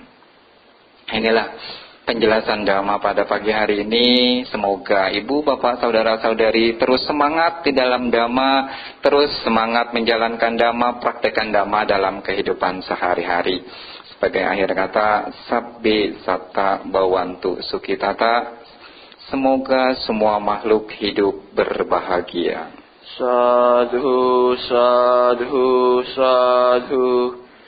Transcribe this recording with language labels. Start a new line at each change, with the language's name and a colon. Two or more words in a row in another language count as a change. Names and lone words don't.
Indonesian: Inilah penjelasan dhamma pada pagi hari ini. Semoga ibu, bapak, saudara-saudari terus semangat di dalam dhamma, terus semangat menjalankan dhamma, praktekkan dhamma dalam kehidupan sehari-hari. Sebagai akhir kata,
Pali: sabbe satta bawantu sukitata.
Indonesian: Semoga semua makhluk hidup berbahagia.
Pali: Sadhu, sadhu, sadhu.